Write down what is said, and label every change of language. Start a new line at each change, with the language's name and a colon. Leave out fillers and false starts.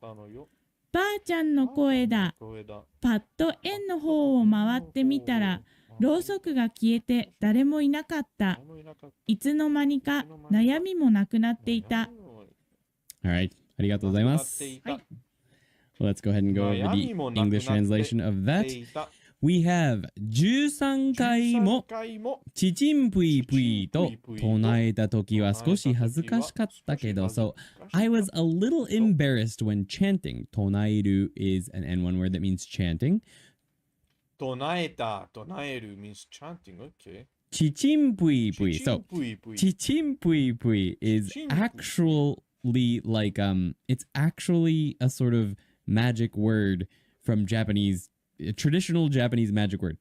Japanese: ばあちゃんの声だ。パッと円の方を回ってみたら、ろうそくが消えて誰もいなかった。いつの間にか悩みもなくなっていた。
English: Alright,
Japanese: ありがとうございます。
English: Let's go ahead and go over the English translation of that. We have
Japanese: 13回もチチンプイプイと唱えた時は少し恥ずかしかったけど、
English: So I was a little embarrassed when chanting. 唱える is an N1 word that means chanting. 唱える means chanting, okay. チチンプイプイ So チチンプイプイ is actually like it's actually a sort of magic word from Japanese, a traditional Japanese magic word.